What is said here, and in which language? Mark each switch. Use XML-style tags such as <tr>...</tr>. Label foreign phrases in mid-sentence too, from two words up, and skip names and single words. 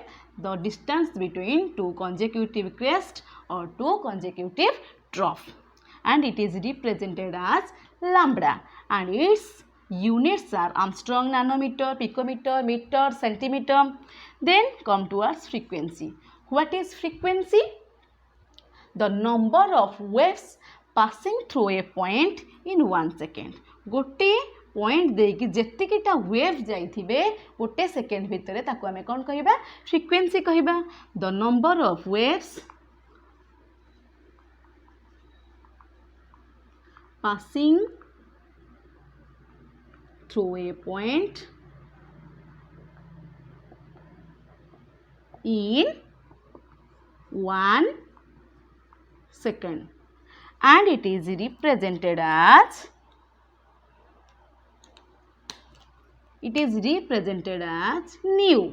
<en>The distance between two consecutive crests or two consecutive trough, and it is represented as lambda, and its units are Armstrong, nanometer, picometer, meter, centimeter. Then come towards frequency. What is frequency? The number of waves passing through a point in 1 second.</en> <or>ଗୋଟେ ପଏଣ୍ଟ ଦେଇ ଯେତିକିଟା ୱେଭ ଯାଉଥିବେ ଗୋଟେ ସେକେଣ୍ଡ ଭିତରେ ତାକୁ ଆମେ କଣ କହିବା? ଫ୍ରିକ୍ୱେନ୍ସି କହିବା.</or> <en>the number of waves passing through a point in 1 second, and it is represented as nu.</en>